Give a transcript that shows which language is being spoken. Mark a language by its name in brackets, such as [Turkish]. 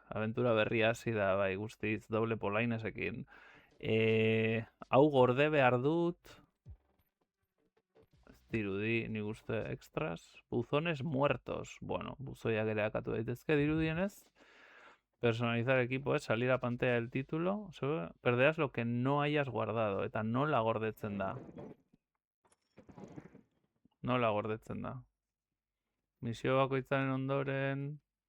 [Basque] Aventura berria hasi da, bai, guztiz, doble polainesekin. Hau gorde behar dut, ez dirudi, nik uste extras, [Spanish] buzones muertos. [Basque] Bueno, buzoiak ere akatu daitezke dirudienez. [Spanish] Personalizar equipo es salir a pantalla del título. Perderás lo que no hayas guardado. [Basque] Eta nola gordetzen da. Nola gordetzen da. Misio bakoitzaren ondoren...